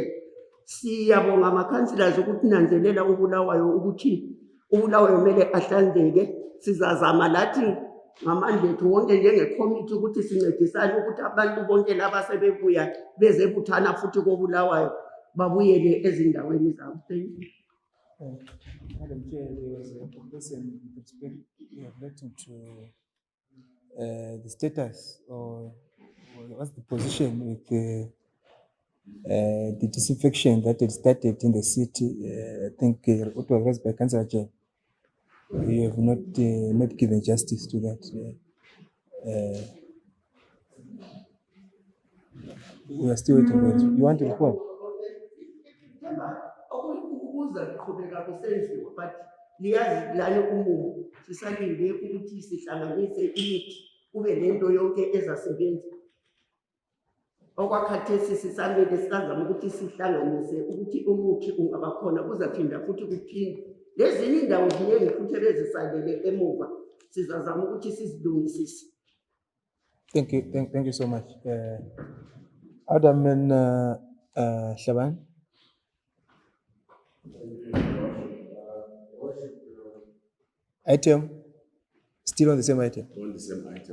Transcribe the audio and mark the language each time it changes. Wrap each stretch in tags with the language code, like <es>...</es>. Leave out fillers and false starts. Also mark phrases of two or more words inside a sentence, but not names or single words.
<nd>Siyabonga ama-councillors ukuthi nanzelela uBulawayo ukuthi uBulawayo kumele ahlanzeke. Sizazama lathi ngamandla ethu wonke njengecommittee ukuthi sincedisane ukuthi abantu bonke laba sebebuya bezebuthana futhi koBulawayo babuyele ezindaweni zabo.</nd> <en>Thank you. Madam Chair, there was a person relating to the status or what's the position with the disinfection that had started in the city. I think it was raised by Councillor Chair. You have not given justice to that. We are still waiting for it. You want to report?</en> <nd>Kuzakuqhubeka kusenziwa but liyazi lalo umumo sisalinde ukuthi sihlanganise imithi kube lento yonke ezasebenza. Okwakhathesi sisamele sizama ukuthi sihlanganise ukuthi umuthi ungaba khona kuzaphinda futhi kuphinde. Lezinye indawo ziningi futhi ebezisalele emuva sizazama ukuthi sizilungisise.</nd> <en>Thank you so much. Alderman Shaban. Item, still on the same item? On the same item,</en>